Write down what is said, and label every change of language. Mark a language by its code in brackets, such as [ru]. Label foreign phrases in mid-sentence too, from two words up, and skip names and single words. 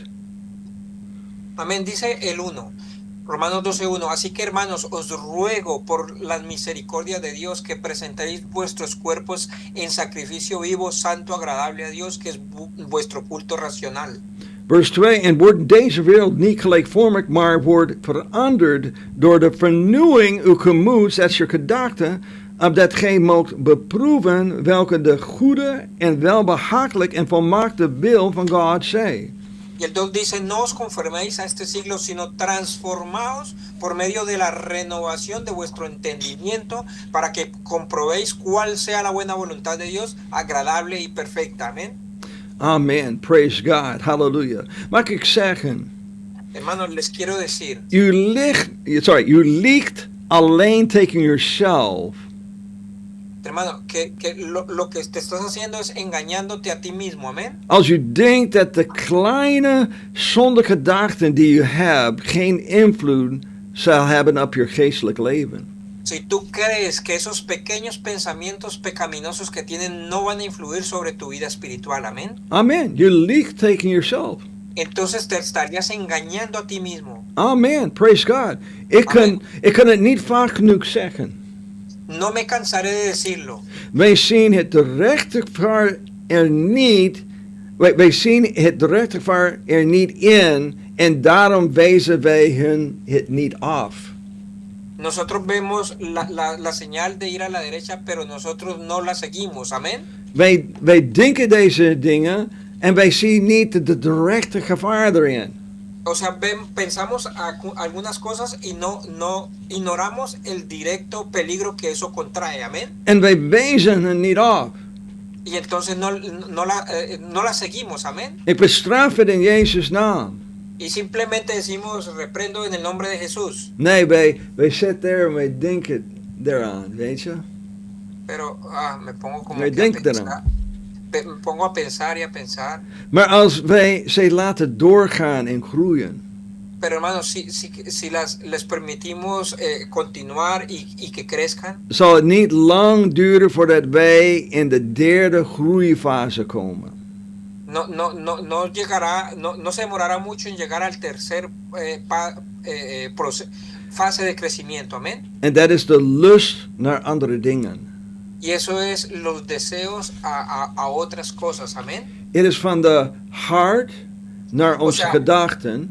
[es] Amén, dice el 1, Romanos 12:1. Así que, hermanos, os ruego por la misericordia de Dios que presentéis vuestros cuerpos en sacrificio vivo, santo, agradable a Dios, que es vuestro culto racional. [nl] Vers 2, en wordt deze wereld niet gelijkvormig, maar wordt veranderd door de vernieuwing uw gemoeds, dat is je gedachten, opdat gij moogt beproeven welke de goede en welbehagelijk en volmaakte wil van God zij. [es] Y el 2 dice, no os conforméis a este siglo, sino transformaos por medio de la renovación de vuestro entendimiento, para que comprobéis cuál sea la buena voluntad de Dios, agradable y perfecta. Amén. [en] Amen. Praise God. [nl] Hallelujah. Mag ik zeggen? [es] Hermanos, les quiero decir. [nl] U liegt alleen tegen yourself. [es] Hermano, que lo que te estás haciendo es engañándote a ti mismo. Amén. [nl] Als u denkt dat de kleine zondige gedachten die u hebt geen invloed zal hebben op je geestelijk leven. [es] Si tú crees que esos pequeños pensamientos pecaminosos que tienen no van a influir sobre tu vida espiritual, amén. [nl] Amen. You liegt tegen yourself. [es] Entonces te estarías engañando a ti mismo. [en] Amen. Praise God. [nl] Ik kan het niet vaak genoeg zeggen. [es] No me cansaré de decirlo. [nl] Wij zien het niet, wij zien het direct gevaar er niet in en daarom wijzen wij hun het niet af. [es] Nosotros vemos la señal de ir a la derecha, pero nosotros no la seguimos. Amén. [nl] Wij denken deze dingen en wij zien niet de directe gevaar erin. [es] O sea, pensamos algunas cosas y no ignoramos el directo peligro que eso contrae. Amén. [nl] En wij wijzen hen niet af. [es] Y entonces no la seguimos. Amén. [nl] Ik bestraf het in Jezus' naam. [es] Y simplemente decimos, reprendo en el nombre de Jesús. [nl] Nee, wij zitten daar en wij denken daaraan, weet je. [es] Pero me pongo como [nl] Wij [es] que a [nl] denken [es] pensar. [nl] eraan. [es] Me pongo a pensar y a pensar. [nl] Maar als wij ze laten doorgaan en groeien, [es] Pero hermanos, si les permitimos continuar y que crezcan, [nl] zal het niet lang duren voordat wij in de derde groeifase komen. [es] no se demorará mucho en llegar al tercer fase de crecimiento. Amén. [nl] En dat is de lust naar andere dingen. [es] Y eso es los deseos a otras cosas. Amén. [nl] Het is van de hart naar onze gedachten